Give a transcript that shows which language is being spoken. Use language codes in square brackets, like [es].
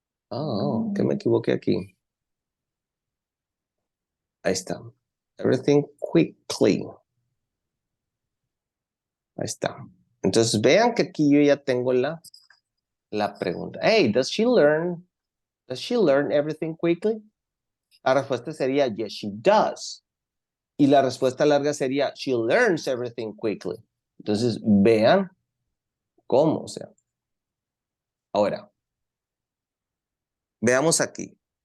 [es] Oh, que me equivoqué aquí. Ahí está. [en] Everything quickly. [es] Ahí está. Entonces vean que aquí yo ya tengo la pregunta. [en] Hey, does she learn everything quickly? [es] La respuesta sería [en] yes, she does. [es] Y la respuesta larga sería [en] she learns everything quickly. [es] Entonces vean cómo, o sea. Ahora, veamos aquí.